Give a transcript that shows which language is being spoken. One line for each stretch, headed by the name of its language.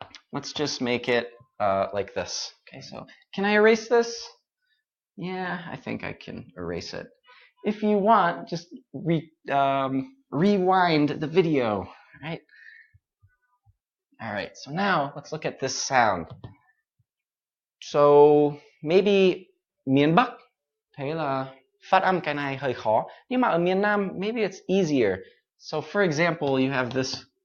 English: Let's just make it like this. Okay, so can I erase this? Yeah, I think I can erase it. If you want, just rewind the video, right? All right, so now let's look at this sound.
Vietnamese: So maybe miền Bắc, thấy là phát âm cái này hơi khó. Nhưng mà ở miền Nam,
English: maybe it's easier. So for example, you have this.